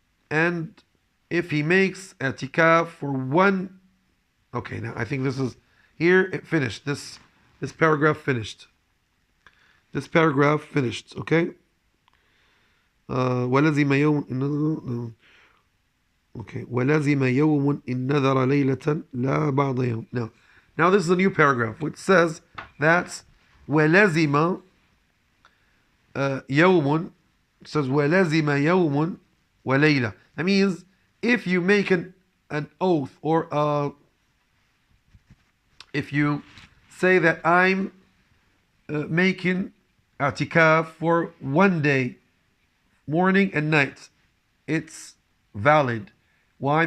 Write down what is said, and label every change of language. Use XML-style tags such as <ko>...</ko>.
<en>And if he makes i'tikaf for one, okay, now I think this is, here it finished. This paragraph finished. This paragraph finished, okay?</en> <ar>ولزم يوم</ar> <en>okay.</en> <ar>ولزم يوم إن نذر ليلة لا بعض يوم.</ar> <en>Now this is a new paragraph which says that</en> <ar>ولزم يوم,</ar> <en>it says</en> <ar>وَلَزِمَ يَوْمٌ وَلَيْلَةٌ.</ar> <en>That means if you make an oath, or if you say that I'm making i'tikaf for one day, morning and night, it's valid. Why?</en>